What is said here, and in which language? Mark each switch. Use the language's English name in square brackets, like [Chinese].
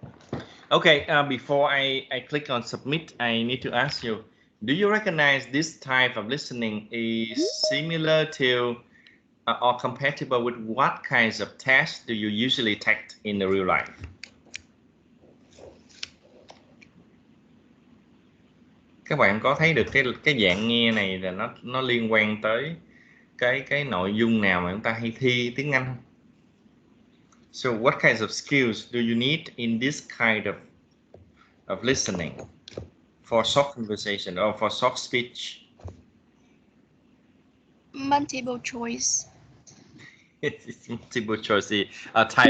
[English] one? Okay, before I click on submit, I need to ask you, Do you recognize this type of listening is similar to or compatible with what kinds of tests do you usually take in the real life? [Vietnamese] Các bạn có thấy được cái dạng nghe này là nó liên quan tới cái nội dung nào mà chúng ta hay thi tiếng Anh không? [English] So what kinds of skills do you need in this kind of listening for short conversation or for short speech? Multiple choice. It's multiple choice. A type of